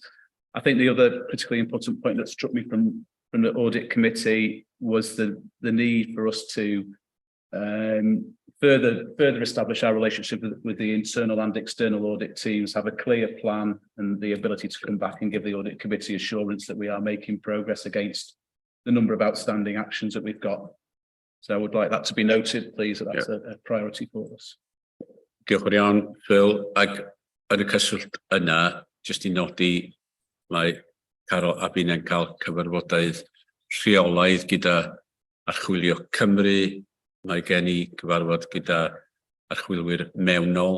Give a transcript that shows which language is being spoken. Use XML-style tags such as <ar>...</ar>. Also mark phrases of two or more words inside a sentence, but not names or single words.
<en>I think the other critically important point that struck me from the audit committee was the need for us to further establish our relationship with the internal and external audit teams, have a clear plan and the ability to come back and give the audit committee assurance that we are making progress against the number of outstanding actions that we've got. So I would like that to be noted, please, that that's a priority for us.</en> <cy>Diolch yn iawn, Phil, ac yn y cyswllt yna, jyst i nodi, mae Carol a Bine'n cael cyfarfodydd rheolaidd gyda Archwilio Cymru, mae gen i gyfarfod gyda archwilwyr mewnol.</cy>